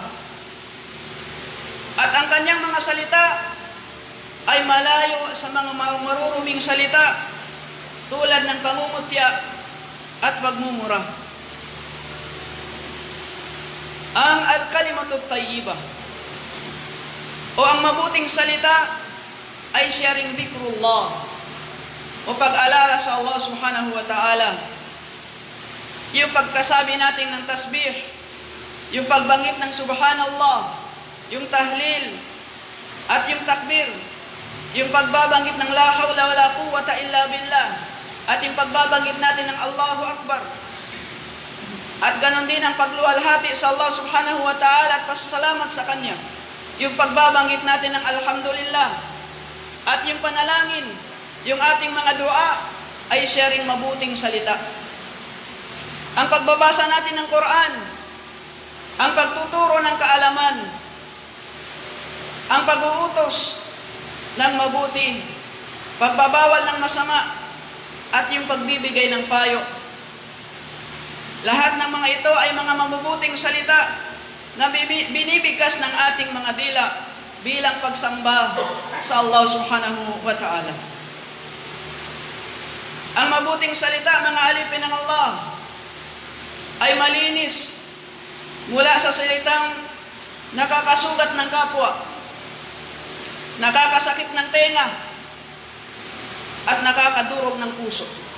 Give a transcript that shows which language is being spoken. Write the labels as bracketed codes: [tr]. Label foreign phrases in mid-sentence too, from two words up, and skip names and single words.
[tl] At ang kanyang mga salita ay malayo sa mga maruruming salita tulad ng pangungutya at pagmumura. Ang [ar] الكلمة الطيبة [tl] o ang mabuting salita ay siya ring dhikrullah o pag-alala sa Allah [ar] سبحانه وتعالى. [tl] Yung pagkasabi natin ng tasbih, yung pagbanggit ng subhanallah, yung tahlil at yung takbir, yung pagbabanggit ng [ar] لا حول ولا قوة إلا بالله, [tl] at yung pagbabanggit natin ng [ar] الله أكبر. [tl] At ganon din ang pagluwalhati sa Allah [ar] سبحانه وتعالى [tl] at pasasalamat sa Kanya. Yung pagbabanggit natin ng alhamdulillah. At yung panalangin, yung ating mga dua, ay sharing mabuting salita. Ang pagbabasa natin ng Quran, ang pagtuturo ng kaalaman, ang pag-uutos ng mabuti, pagbabawal ng masama, at yung pagbibigay ng payo. Lahat ng mga ito ay mga mabubuting salita na binibigkas ng ating mga dila bilang pagsamba sa Allah [ar] سبحانه وتعالى. [tl] Ang mabuting salita, mga alipin ng Allah, ay malinis mula sa salitang nakakasugat ng kapwa, nakakasakit ng tenga, at nakakadurog ng puso.